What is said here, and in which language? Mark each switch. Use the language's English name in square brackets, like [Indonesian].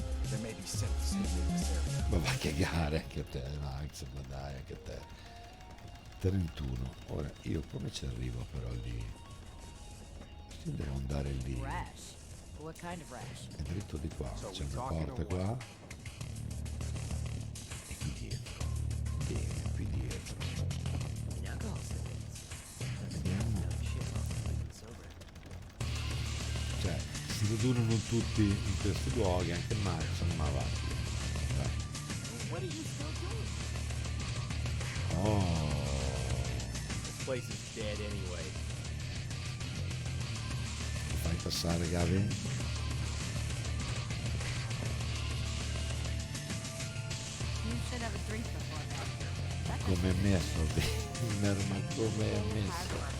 [English] There may be synths in this area. [Italian] Ma va a cagare anche te, Max, ma dai anche te. 31. Ora io come ci arrivo però lì? Io devo andare lì. [English] Rash. What kind of rash? [Italian] È dritto di qua, c'è una porta qua. E qui dietro. Bene, qui dietro. Vediamo. Cioè, si radunano tutti in questi luoghi, anche Max, ma avanti. Dai. [English] What are you still doing? Oh. This place is dead anyway. [Italian] Fai passare, Gavin? [English] You should have a drink before that. [Italian] Come è messo, Bimmer, ma come è messo?